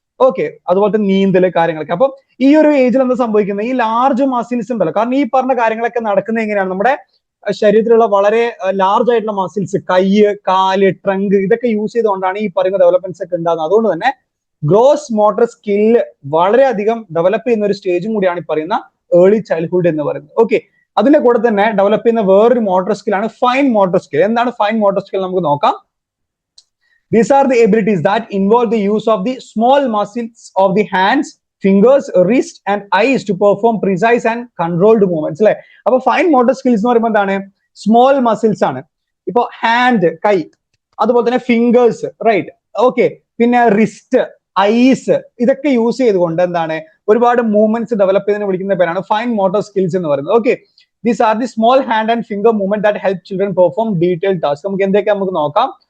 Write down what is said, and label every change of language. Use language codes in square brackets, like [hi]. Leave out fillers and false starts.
[ml] Okay, അതുപോലെ തന്നെ നീന്തല് കാര്യങ്ങളൊക്കെ. അപ്പം ഈ ഒരു ഏജിൽ എന്താ സംഭവിക്കുന്നത്, ഈ ലാർജ് മസിൽസ് ഉണ്ടല്ലോ, കാരണം ഈ പറഞ്ഞ കാര്യങ്ങളൊക്കെ നടക്കുന്നത് എങ്ങനെയാണ്, നമ്മുടെ ശരീരത്തിലുള്ള വളരെ ലാർജ് ആയിട്ടുള്ള മസിൽസ്, കൈ, കാല്, ട്രങ്ക്, ഇതൊക്കെ യൂസ് ചെയ്തുകൊണ്ടാണ് ഈ പറയുന്ന ഡെവലപ്മെന്റ്സ് ഒക്കെ ഉണ്ടാകുന്നത്. അതുകൊണ്ട് തന്നെ ഗ്രോസ് മോട്ടോർ സ്കില്ല് വളരെയധികം ഡെവലപ്പ് ചെയ്യുന്ന ഒരു സ്റ്റേജും കൂടിയാണ് ഈ പറയുന്ന ഏർലി ചൈൽഡ്ഹുഡ് എന്ന് പറയുന്നത്. ഓക്കെ, അതിന്റെ കൂടെ തന്നെ ഡെവലപ്പ് ചെയ്യുന്ന വേറൊരു മോട്ടോർ സ്കില്ലാണ് ഫൈൻ മോട്ടോർ സ്കിൽ. എന്താണ് ഫൈൻ മോട്ടോർ സ്കിൽ നമുക്ക് നോക്കാം. [en] These are the abilities that involve the use of the small muscles of the hands, fingers, wrist and eyes to perform precise and controlled movements. [ml] അല്ലെ, അപ്പൊ fine motor skills എന്ന് പറയുമ്പോൾ എന്താണ്, small muscles ആണ്. ഇപ്പൊ hand, കൈ, അതുപോലെ തന്നെ ഫിംഗേഴ്സ്, റൈറ്റ്, ഓക്കെ, പിന്നെ റിസ്റ്റ്, ഐസ്, ഇതൊക്കെ യൂസ് ചെയ്തുകൊണ്ട് എന്താണ് ഒരുപാട് മൂവ്മെന്റ്സ് ഡെവലപ്പ് ചെയ്തതിന് വിളിക്കുന്ന പേരാണ് ഫൈൻ മോട്ടോർ സ്കിൽസ് എന്ന് പറയുന്നത്. [en] Okay, these are the small hand and finger movement that help children perform detailed task. [ml] നമുക്ക് എന്തൊക്കെ നമുക്ക് നോക്കാം.